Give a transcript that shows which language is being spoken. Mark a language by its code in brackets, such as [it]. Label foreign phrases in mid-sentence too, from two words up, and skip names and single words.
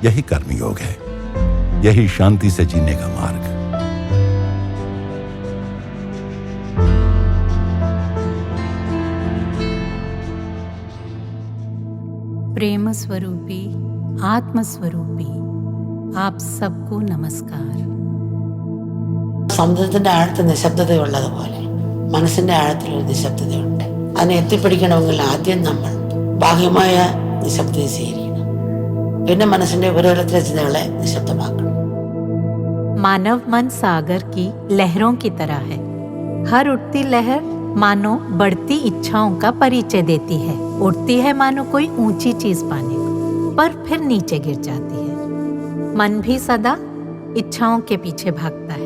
[hi] यही कर्मयोग है, यही शांति से जीने का मार्ग। प्रेम स्वरूपी, आत्म स्वरूपी आप सबको नमस्कार। [ml] സമുദ്രത്തിന്റെ ആഴത്തിൽ നിശബ്ദതയുള്ളതുപോലെ മനസ്സിന്റെ ആഴത്തിൽ ഒരു നിശബ്ദതയുണ്ട്. അതിനെ എത്തിപ്പിടിക്കണമെങ്കിൽ ആദ്യം നമ്മൾ ബാഹ്യമായ നിശബ്ദത സ്വീകരിക്കണം, പിന്നെ മനസ്സിന്റെ ഉപരിതലത്തിലെ ചിന്തകളെ നിശബ്ദമാക്കണം. [hi] मानव मन सागर की लहरों की तरह है। हर उठती लहर मानो बढ़ती इच्छाओं का परिचय देती है। उठती है मानो कोई ऊंची चीज पाने को, पर फिर नीचे गिर जाती है। मन भी सदा इच्छाओं के पीछे भागता है।